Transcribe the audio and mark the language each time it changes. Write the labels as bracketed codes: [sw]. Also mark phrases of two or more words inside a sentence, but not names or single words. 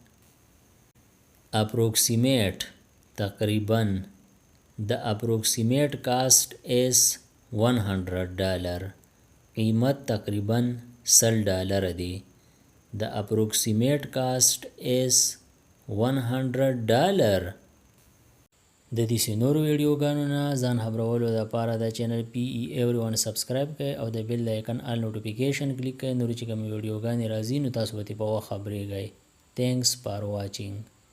[en] Approximate تقریباً. The approximate cost is $100. [ps] قیمت تقریباً $100 دی. [en] The approximate cost is $100. [ps] د دې نورو ویډیوګانو نه ځان خبرولو دپاره د چینل PE Everyone سبسکرایب کړئ او د بیل د آیکن [en] all notification [ps] کلیک کړئ. نورې چې کومې ویډیوګانې راځي نو تاسو به ترې په وخت خبریږئ. [en] Thanks for watching.